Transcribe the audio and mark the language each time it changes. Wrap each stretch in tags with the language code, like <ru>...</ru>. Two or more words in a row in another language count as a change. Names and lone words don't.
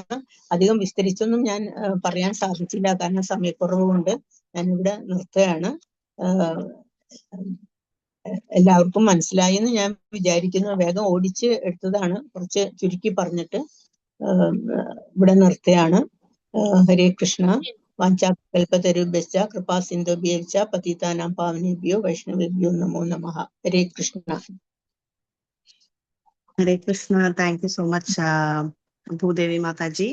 <ml>അധികം വിസ്തരിച്ചൊന്നും ഞാൻ പറയാൻ സാധിച്ചില്ല, കാരണം സമയക്കുറവ് കൊണ്ട് ഞാനിവിടെ നിർത്തുകയാണ്. എല്ലാവർക്കും മനസ്സിലായി എന്ന് ഞാൻ വിചാരിക്കുന്നു. വേഗം ഓടിച്ച് എടുത്തതാണ്, കുറച്ച് ചുരുക്കി പറഞ്ഞിട്ട് ഇവിടെ നിർത്തുകയാണ്.</ml> <sa>ഹരേ കൃഷ്ണ. വാഞ്ചാകൽപതരുഭ്യശ്ച കൃപാ സിന്ധുഭ്യശ്ച പതിതാനാം പാവനേഭ്യോ വൈഷ്ണവേഭ്യോ നമോ നമഃ. ഹരേ കൃഷ്ണ. ഹരേ കൃഷ്ണ.</sa> <en>thank you so much Bhudevi Mataji.</en>